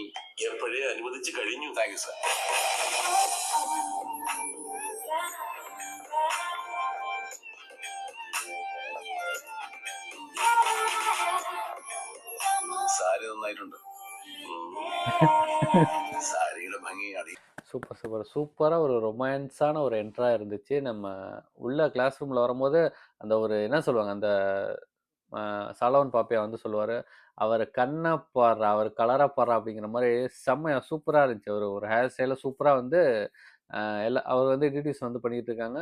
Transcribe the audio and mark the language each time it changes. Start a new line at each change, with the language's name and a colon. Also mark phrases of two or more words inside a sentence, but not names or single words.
Malayalam: എപ്പോഴേ അനുവദിച്ചു കഴിഞ്ഞു.
English: thank you sir.
Malayalam: സാരി നന്നായിട്ടുണ്ട്. സാരിയുടെ ഭംഗിയാണ്.
Tamil: சூப்பர், சூப்பர். சூப்பரா ஒரு ரொமான்ஸான ஒரு என்ட்ரா இருந்துச்சு. நம்ம உள்ள
English: class room
Tamil: வரும்போது, அந்த ஒரு என்ன சொல்லுவாங்க, அந்த சாலமன் பாப்பையா வந்து சொல்லுவாரு, "அவரு கண்ண பார்றா, அவரு கலர பார்றா" அப்படிங்கிற மாரி செம்மையா சூப்பரா இருந்துச்சு. ஒரு ஒரு
English: hair style
Tamil: சூப்பரா வந்து அவர் வந்து டிடிஎஸ் வந்து பண்ணிட்டு இருக்காங்க.